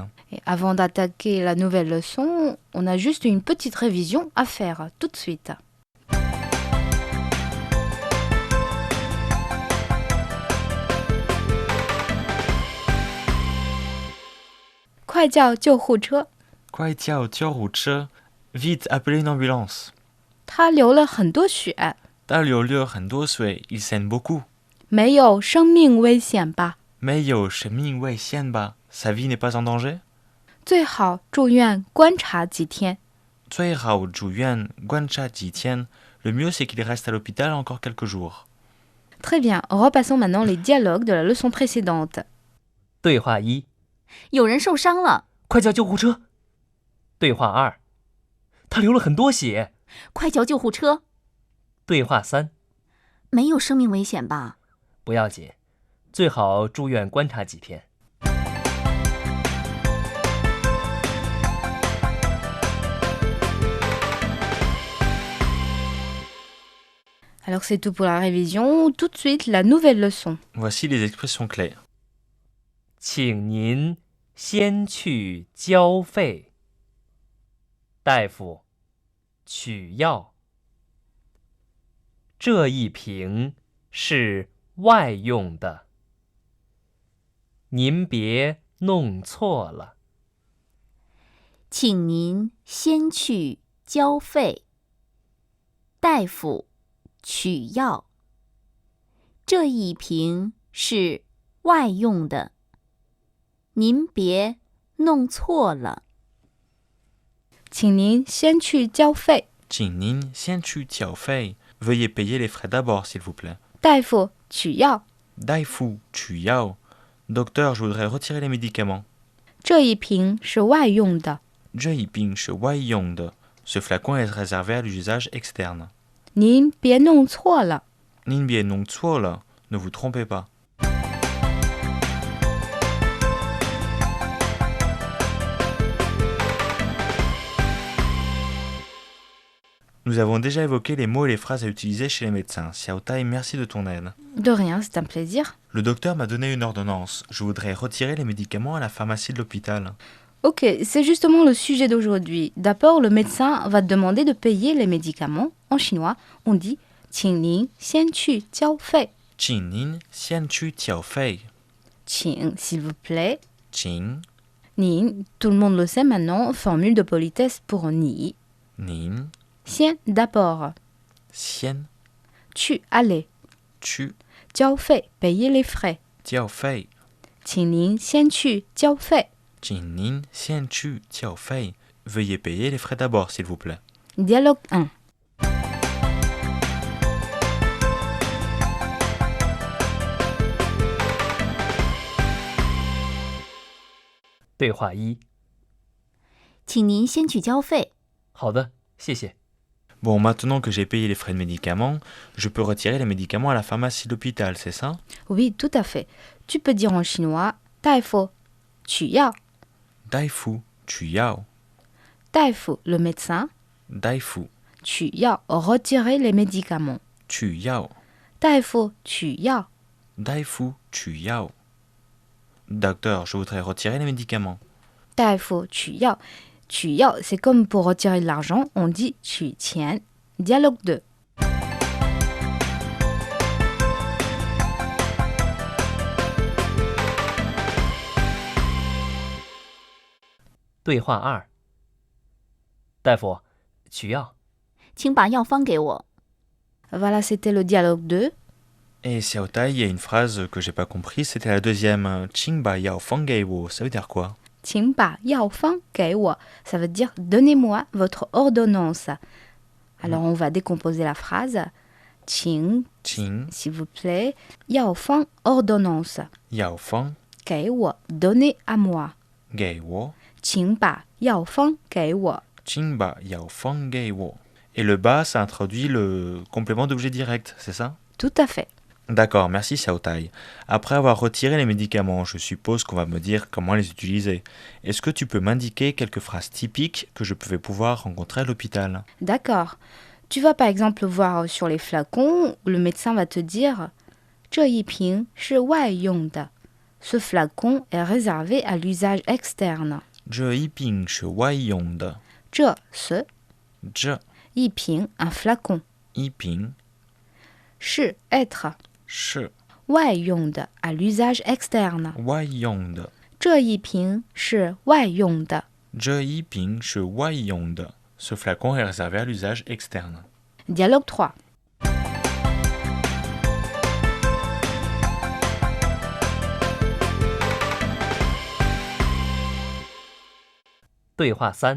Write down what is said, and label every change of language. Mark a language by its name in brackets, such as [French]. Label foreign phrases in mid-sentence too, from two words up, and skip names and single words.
[French] Et avant d'attaquer la nouvelle leçon, on a juste une petite révision à faire tout de suite. Vite, appelez une ambulance. [Chinese] 他流了很多血， [French] il saigne beaucoup. [Chinese] 没有生命危险吧？ [French] Sa vie n'est pas en danger? [Chinese] 最好住院观察几天。 [French] Le mieux c'est qu'il reste à l'hôpital encore quelques jours. Très bien, repassons maintenant les dialogues de la leçon précédente. [Chinese] 对话一，有人受伤了，快叫救护车。对话二，他流了很多血。快叫救护车。对话三，没有生命危险吧？不要紧，最好住院观察几天。 [French] Alors c'est tout pour la révision, tout de suite la nouvelle leçon. Voici les expressions clés. [Chinese] 请您先去交费。大夫，取药。这一瓶是外用的，您别弄错了。请您先去交费。大夫，取药。这一瓶是外用的，您别弄错了。请您先去交费。 [French] Veuillez payer les frais d'abord, s'il vous plaît. [Chinese] 大夫，取药。大夫，取药. [French] Docteur, je voudrais retirer les médicaments. [Chinese] 这一瓶是外用的。这瓶是外用的. [French] Ce flacon est réservé à l'usage externe. [Chinese] 您别弄错了。您别弄错了. [French] Ne vous trompez pas. Nous avons déjà évoqué les mots et les phrases à utiliser chez les médecins. Xiao Tai, merci de ton aide. De rien, c'est un plaisir. Le docteur m'a donné une ordonnance. Je voudrais retirer les médicaments à la pharmacie de l'hôpital. Ok, c'est justement le sujet d'aujourd'hui. D'abord, le médecin va te demander de payer les médicaments. En chinois, on dit « [Chinese] 请您先去交费 ». 请您先去缴费。请, [French] s'il vous plaît. [Chinese] 请 [French] Nin, tout le monde le sait maintenant, formule de politesse pour ni. [Chinese] nin [French] 先, d'abord. [Chinese] 先 [French] Tu, aller. [Chinese] 去交费, [French] payer les frais. [Chinese] 缴费。请您先去交费。请您先去缴费。 [French] Veuillez payer les frais d'abord, s'il vous plaît. Dialogue 1. [Chinese] 对话一，请您先去交费。好的，谢谢。 [French] Bon, maintenant que j'ai payé les frais de médicaments, je peux retirer les médicaments à la pharmacie de l'hôpital, c'est ça? Oui, tout à fait. Tu peux dire en chinois [Chinese] 大夫取药大夫，取药. [French] 大夫 le médecin, [Chinese] Daifu, 取药 [French] retirer les médicaments. [Chinese] 取药. 大夫取药大夫，取药. [French] Docteur, je voudrais retirer les médicaments. [Chinese] 大夫取药 取药 [French] c'est comme pour retirer de l'argent, on dit [Chinese] 取钱 [French] Dialogue 2. [Chinese] 对话二，大夫，取药。请把药方给我。 [French] Voilà, c'était le dialogue 2. Et Xiao Tai, il y a une phrase que j'ai pas compris, c'était la deuxième. [Chinese] 请把药方给我, [French] ça veut dire quoi? [Chinese] 请把药方给我 [French] ça veut dire donnez-moi votre ordonnance. Alors on va décomposer la phrase. [Chinese] 请 Qing, [French] s'il vous plaît, [Chinese] 要方 [French] ordonnance, [Chinese] 药方, 给我 [French] donnez à moi, [Chinese] 给我, 请把药方给我请把药方给我. [French] Et le ba, ça introduit le complément d'objet direct, c'est ça? Tout à fait. D'accord, merci Xiaotai. Après avoir retiré les médicaments, je suppose qu'on va me dire comment les utiliser. Est-ce que tu peux m'indiquer quelques phrases typiques que je vais pouvoir rencontrer à l'hôpital? D'accord. Tu vas par exemple voir sur les flacons où le médecin va te dire [Chinese] 这一瓶是外用的. [French] Ce flacon est réservé à l'usage externe. [Chinese] 这一瓶是外用的. [French] 这 ce, [Chinese] Je 一瓶 [French] un flacon. [Chinese] yiping [French] 是 être, [Chinese] shi 外用的 [French] à l'usage externe. [Chinese] 外用的. 这一瓶是外用的. 这一瓶是外用的. [French] Ce flacon est réservé à l'usage externe. Dialogue 3. [Chinese] 对话3。